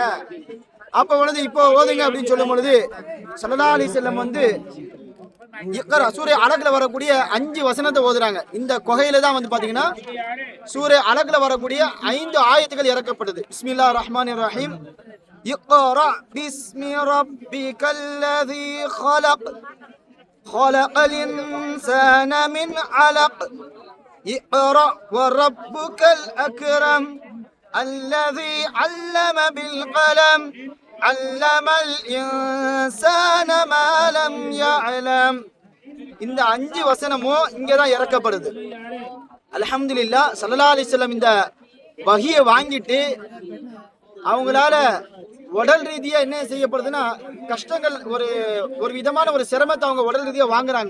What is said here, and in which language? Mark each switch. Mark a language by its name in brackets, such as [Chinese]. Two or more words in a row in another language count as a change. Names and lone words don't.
[Tamil] அப்ப பொழுது இப்போ ஓதுங்க அப்படின்னு சொல்லும் பொழுது [Arabic] صلى الله عليه وسلم [Tamil] வந்து இக்ரா சூரே அலக்ல வரக்கூடிய 5 வசனத்தை ஓதுறாங்க. இந்த குகையில தான் வந்து பாத்தீங்கன்னா சூரே அலக்ல வரக்கூடிய 5 ஆயத்துகள் இறக்கப்பட்டது. [Arabic] بسم الله الرحمن الرحيم. اقرأ باسم ربك الذي خلق خلق الإنسان من علق اقرأ وربك الأكرم الذي علم بالقلم علم الإنسان ما لم يعلم. [Tamil] இந்த 5 வசனமும் இங்கதான் இறக்கப்படுது. அல்ஹம்துலில்லாஹ். [Arabic] صلى الله عليه وسلم [Tamil] இந்த வஹியை வாங்கிட்டு அவங்களால உடல் ரீதியா என்ன செய்யப்படுதுன்னா கஷ்டங்கள், ஒரு விதமான ஒரு சிரமத்தை அவங்க உடல் ரீதியா வாங்குறாங்க.